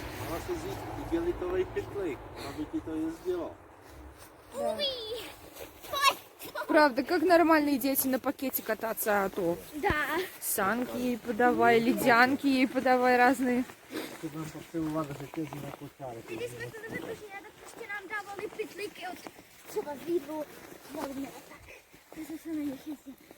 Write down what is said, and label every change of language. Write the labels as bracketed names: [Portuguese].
[Czech] Mala si vzít igelitový pytlík, aby ti to jezdilo. [Russian] Правда, как нормальные дети на пакете кататься, а то Да. санки ей подавай, ледянки ей подавай разные. [Czech] To budeme potřebovat řetězí na kočárek. Když jsme to nevyprošili, tak prostě nám dávali pytlíky od třeba z Lidlu, velmi a tak. To jsem se na nich jezdil.